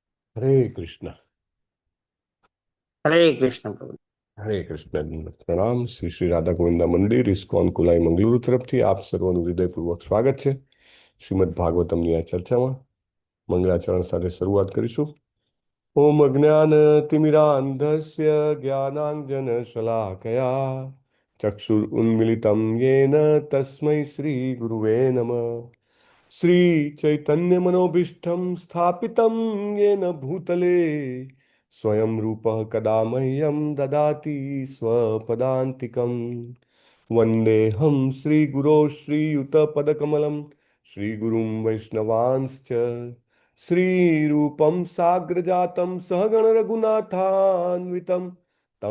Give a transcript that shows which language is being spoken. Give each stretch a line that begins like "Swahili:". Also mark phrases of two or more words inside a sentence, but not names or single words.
Hindi: हरे कृष्ण। हरे कृष्ण प्रभु। हरे कृष्ण। प्रणाम।
Gujarati: श्री श्री राधा गोविंदा मंदिर इस्कॉन कुलाई मंगलुरु तरफથી આપ સર્વનું હૃદયપૂર્વક સ્વાગત છે। શ્રીમદ ભાગવતમની આ ચર્ચામાં મંગળાચરણ સાથે શરૂઆત કરીશું।
Sanskrit: ॐ अज्ञानतिमिरान्धस्य ज्ञानाञ्जनशलाकया चक्षुरुन्मीलितं येन तस्मै श्रीगुरवे नमः। श्रीचैतन्यमनोभीष्टं स्थापितं येन भूतले स्वयं रूपः कदा मह्यं ददाति स्वपदान्तिकम्। वन्देऽहं श्रीगुरो श्रीयुतपदकमलं श्रीगुरुं वैष्णवांश्च श्रीरूपं साग्रजातं सहगणरघुनाथान्वितं तं